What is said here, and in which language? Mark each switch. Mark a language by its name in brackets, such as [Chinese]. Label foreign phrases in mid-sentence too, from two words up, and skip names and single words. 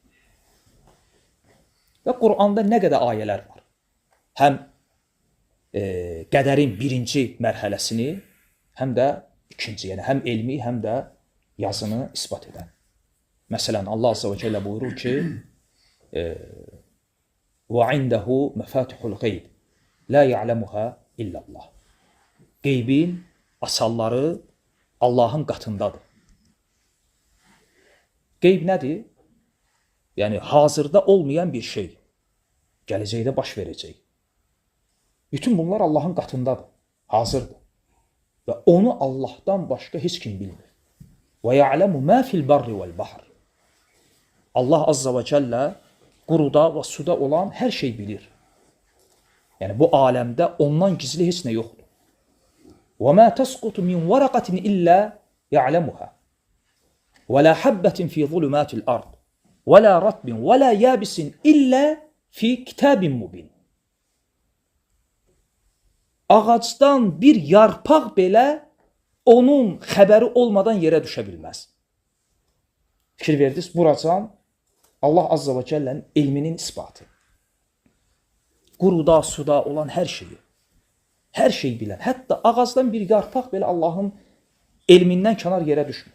[Azerbaijani] Və Quranda nə qədər ayələr var. Həm qədərin birinci mərhələsini, həm də ikinci, yəni həm elmi, həm də yazını isbat edən. Məsələn, Allah Azze və Cəllə buyurur ki, [Arabic] وَعِنْدَهُ مَفَاتِحُ الْغَيْبِ لَا يَعْلَمُهَا إِلَّا اللّٰهِ. [Azerbaijani] Qeybin asalları Allahın qatındadır. Qeyb nədir? Yəni, hazırda olmayan bir şey. Gələcəkdə baş verəcək. Bütün bunlar Allahın qatındadır. Hazırdır. Və onu Allahdan başqa heç kim bilmir. [Arabic] وَيَعْلَمُ مَا فِي الْبَرِّ وَالْبَحْرِ. [Azerbaijani] Allah Azza və Cəllə quruda və suda olan hər şey bilir. Yəni, bu aləmdə ondan gizli heç nə yoxdur. [Arabic] وَمَا تَسْقُطُ مِنْ وَرَقَةٍ إِلَّا يَعْلَمُهَا وَلَا حَبَّةٍ فِي ظُلُمَاتِ الْأَرْضِ وَلَا رَطْبٍ وَلَا يَابِسٍ إِلَّا فِي كِتَابٍ مُبِينٍ. [Azerbaijani] Ağacdan bir yarpaq belə onun xəbəri olmadan yerə düşə bilməz. Fikir verdiniz, buracan Allah Azza və Cəllənin elminin isbatı. Quruda, suda olan hər şeyi, hər şey bilən, hətta ağacdan bir yarpaq belə Allahın elmindən kənar yerə düşmür.